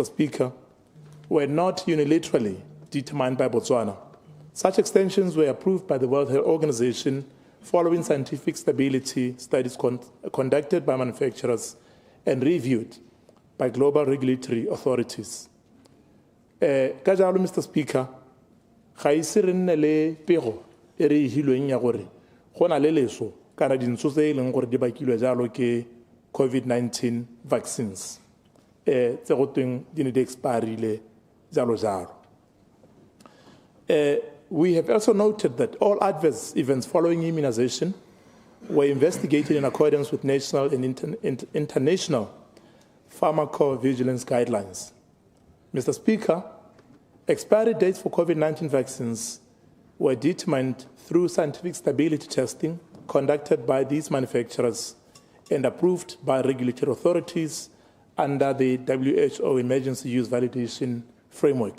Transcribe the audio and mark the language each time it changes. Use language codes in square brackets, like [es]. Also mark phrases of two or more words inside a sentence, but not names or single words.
[en] Speaker, were not unilaterally determined by Botswana. Such extensions were approved by the World Health Organization following scientific stability studies conducted by manufacturers and reviewed by global regulatory authorities. [tn] Ka jalo, Mr. Speaker, ga ise re nne le pego e re hilweng ya gore go na le leso kana dintso tse e leng gore di bakilwe jalo ke COVID-19 vaccines tse go tweng di ne di expirile jalo jalo. [en] We have also noted that all adverse events following immunization were investigated in accordance with national and international pharmacovigilance guidelines. Mr. Speaker, expiry dates for COVID-19 vaccines were determined through scientific stability testing conducted by these manufacturers and approved by regulatory authorities under the WHO Emergency Use Validation Framework.